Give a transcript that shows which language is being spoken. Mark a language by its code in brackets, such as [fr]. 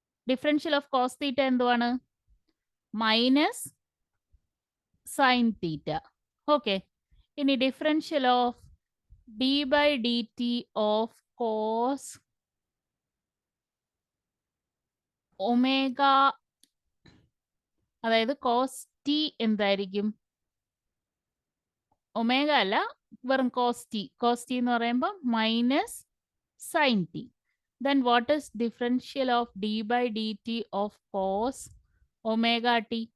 [en] Differential of cos theta [ml] എന്തുവാണ്? [en] Minus sin theta. Okay. [ml] ഇനി differential of d by dt of cos omega, അതായത് cos t എന്തായിരിക്കും? Omega അല്ല, വെറും cos t. cos t എന്ന് പറയുമ്പോൾ minus sin t. [en] Then what is differential of d by dt of cos omega t?